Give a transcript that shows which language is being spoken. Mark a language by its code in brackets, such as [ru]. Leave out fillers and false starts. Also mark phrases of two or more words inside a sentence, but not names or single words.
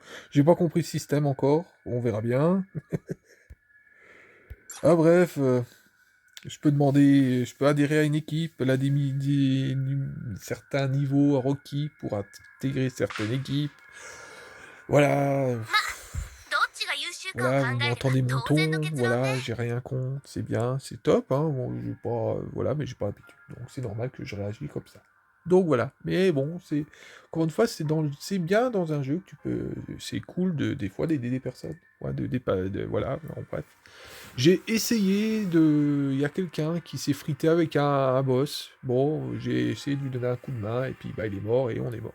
[fr] J'ai pas compris le système encore. On verra bien. Ah, bref... je peux adhérer à une équipe, elle a certains niveaux requis pour intégrer certaines équipes. Voilà. [ja] どっちが優秀かを [fr] Voilà, [ja] 考 [fr] vous [ja] えれば [fr] m'entendez mon [ja] 当然の [fr] ton, [ja] 結論ね。 [fr] voilà, j'ai rien contre, c'est bien, c'est top, hein, bon, j'ai pas, voilà, mais j'ai pas l'habitude, donc c'est normal que je réagisse comme ça. Donc voilà, mais bon, encore une fois, c'est bien dans un jeu que c'est cool des fois d'aider des personnes, ouais, voilà, en bref. J'ai essayé il y a quelqu'un qui s'est frité avec un boss, bon, j'ai essayé de lui donner un coup de main, et puis bah il est mort, et on est mort.